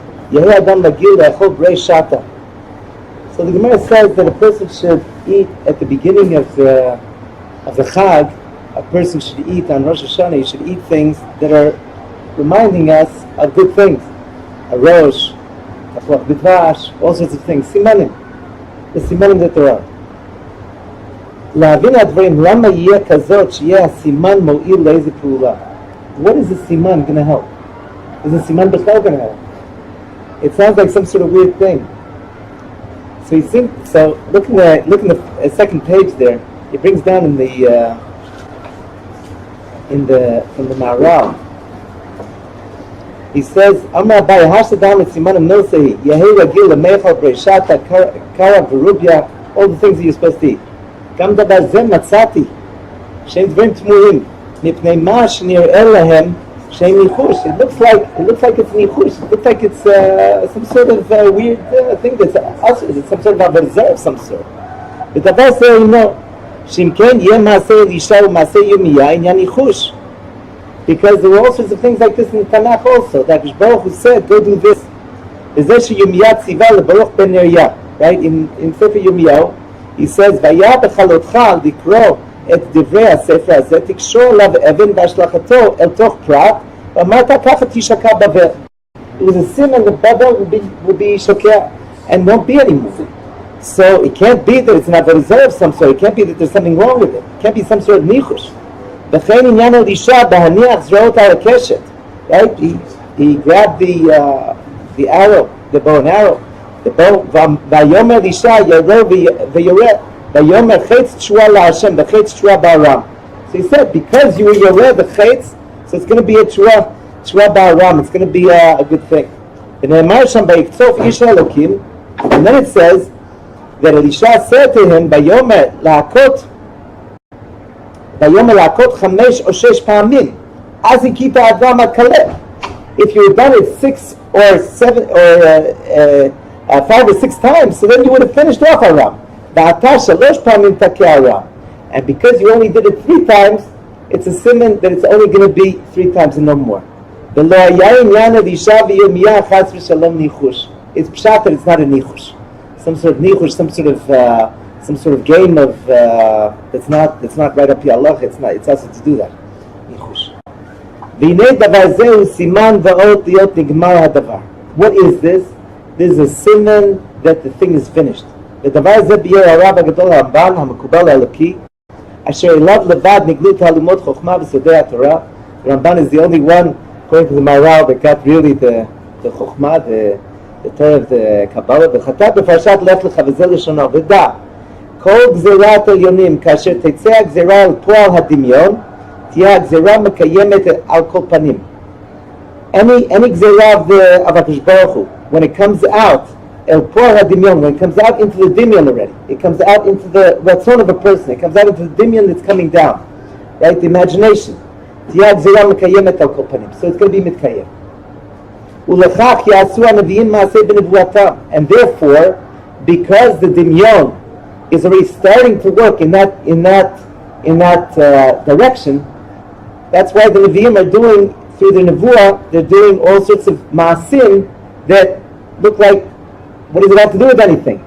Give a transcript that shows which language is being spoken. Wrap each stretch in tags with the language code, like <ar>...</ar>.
<he>Yehi adam lagil le'achol brei shata.</he> <en>So the Gemara says that a person should eat at the beginning of the Chag. A person should eat on Rosh Hashana. He should eat things that are reminding us of good things. A rosh, a flach b'dvash, all sorts of things. Simanim. The simanim that there are.</en> <he>להבין הדברים, למה יהיה כזאת שיהיה הסימן מועיל לאיזה פעולה?</he> <en>What is the siman going to help? Is the siman בכלל going to help? It sounds like some sort of weird thing. So you think, so look in the second page there. It brings down from the Maharal. He says,</en> <arc>Amar Abai, Hashadam et simanim nosehi, Yehi ragil lemechal breishata, kara v'rubya,</arc> <en>all the things that you're supposed to eat.</en> <he>גם דבר זה מצאתי שהם דברים תמוהים מפני מה שנראה להם שהם ניחוש.</he> <en>It looks like it's ניחוש. It looks like it's some sort of weird thing that's also, it's some sort of a reserve of some sort.</en> <he>ודבר זה אינו שאם כן יהיה מעשה אלישע ומעשה ירמיה עניין ניחוש.</he> <en>Because there were all sorts of things like this in the Tanakh also, that Baruch Hu said, go do this.</en> <he>וזה שירמיה ציווה לברוך בן נריה, right? In ספר ירמיהו</he> <en>he says,</en> <he>והיה בחלותך לקרוא את דברי הספר הזה, תקשור עליו אבן בהשלכתו אל תוך פרת, ואמרת ככה תשקע בבל.</he> <en>It was a sin and the bubble would be shokea and won't be anymore. So it can't be that it's an avodah of some sort. It can't be that there's something wrong with it. It can't be some sort of nichush.</en> <he>וכן עניין אלישע בהניח זרועות על הקשת.</he> <en>Right? He grabbed the arrow, the bow and arrow.</en> <he>ויאמר אלישע ירא ויורה ויאמר חץ תשועה להשם וחץ תשועה בארם.</he> <en>So he said, because you were יורה the חץ, so it's going to be a תשועה בארם. It's going to be a good thing.</en> <he>ונאמר שם ויקצוף איש האלוקים,</he> <en>and then it says that Elisha said to him,</en> <he>ויאמר להכות 5 או 6 פעמים, אז הכית האדם הקלה.</he> <en>If you had done it 6 or 7 or 5 or 6 times, so then you would have finished off Aram. And because you only did it 3 times, it's a simon that it's only going to be 3 times and no more. It's pshat that it's not a nichush. Some sort of nichush, some sort of game of that's not right up here. Allah, it's also to do that. Nichush. What is this? This is a siman that the thing is finished.</en> <he>ודבר זה ביאר הרב הגדול הרמב"ן המקובל האלוקי אשר אליו לבד נגלו תעלומות חוכמה וסודי התורה.</he> <en>Ramban is the only one, according to the Maharal, that got really the Chokhmah, the Torah of the Kabbalah.</en> <he>וכתב בפרשת לך לך וזה לשונו, ודע כל גזירת עליונים כאשר תצא הגזירה על פועל הדמיון תהיה הגזירה מקיימת על כל פנים.</he> <en>Any גזירה of הקדוש ברוך הוא, when it comes out, el poor hadimion, when it comes out into the dimion already, it comes out into the ratzon of a person, it comes out into the dimion that's coming down, right? The imagination. So it's going to be mitkayem. And therefore, because the dimion is already starting to work in that direction, that's why the Nevi'im are doing, through the Nevuah, they're doing all sorts of maasim that look like, what does it have to do with anything?</en>